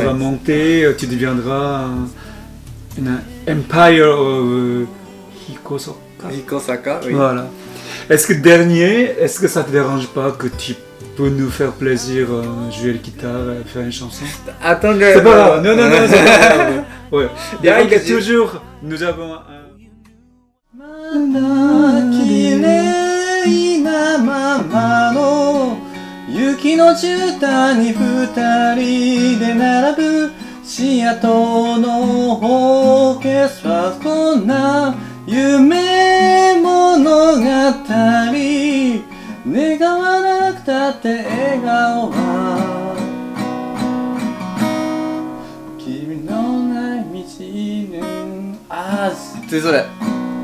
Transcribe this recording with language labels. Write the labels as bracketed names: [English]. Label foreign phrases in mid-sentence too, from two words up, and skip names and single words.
[French] va monter, tu deviendras une Empire of Hikosaka. Hikosaka, oui. Voilà. Est-ce que ça te dérange pas que tu peux nous faire plaisir, jouer la guitare, faire une chanson? Attendez. C'est pas grave, non, c'est pas grave. Ouais. Il y a Il y a que j'ai- toujours, nous avons un... [Japanese] まだ綺麗なままの雪の絨毯に二人で並ぶシアトルのオーケストラこんな夢物語願わなくたって笑顔は君のない道にDésolé